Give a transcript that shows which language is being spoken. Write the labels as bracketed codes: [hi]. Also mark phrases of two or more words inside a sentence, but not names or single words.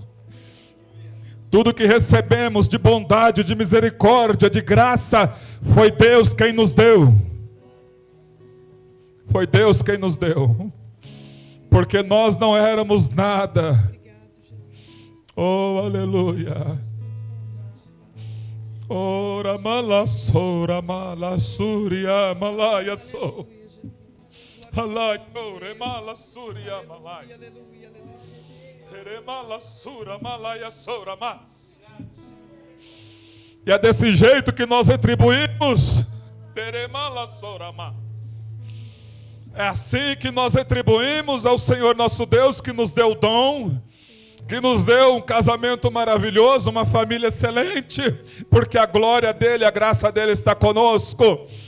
[pt] Tudo que recebemos de bondade, de misericórdia, de graça, foi Deus quem nos deu. Foi Deus quem nos deu. Porque nós não éramos nada. Oh, aleluia. Ora malassora malassuria malaya so. Alai ore malassuria malaya. Ere malassura malaya sora ma. E é desse jeito que nós retribuímos. Ere malassora ma. É assim que nós retribuímos ao Senhor nosso Deus, que nos deu o dom, que nos deu um casamento maravilhoso, uma família excelente, porque a glória dele, a graça dele está conosco.